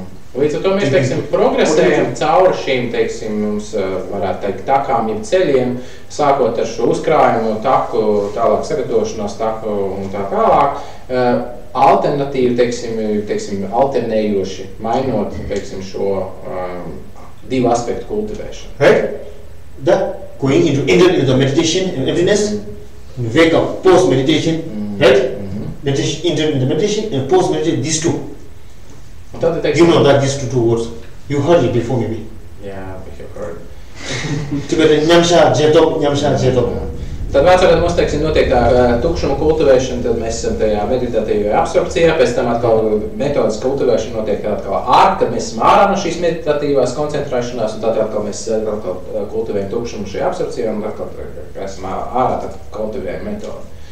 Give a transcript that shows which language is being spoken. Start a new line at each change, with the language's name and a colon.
Latvian: Līdz ar to mēs, teiksim, progresējam cauri šīm, teiksim, mums varētu teikt takām, jeb ceļiem, sākot ar šo uzkrājumu taku, tālāk sagatavošanās taku un tā tālāk. Alternatīvi, teiksim, alternējoši, mainot, teiksim, šo divu aspektu kultivēšanu.
English: Right? Going into the meditation and emptiness, wake up, post-meditation, right? Meditation, enter into meditation and post-meditation, these two.
Latvian: Tad, teiksim,
English: you know that these two words. You heard it before maybe. Yeah, we have heard.
Tibetan: Together, nyamsha, jetop.
Latvian: Tad vēsturē mums, teiksim, notiek tā tukšuma kultivēšana, tad mēs esam tajā meditatīvajā absorpcijā, pēc tam atkal metodas kultivēšana notiek atkal kad mēs esam ārā no šīs meditatīvās koncentrēšanās, un tad atkal mēs atkal kultivējam tukšumu šajā absorpcijā, un atkal, kad esam ārā, tad kultivējam metodu.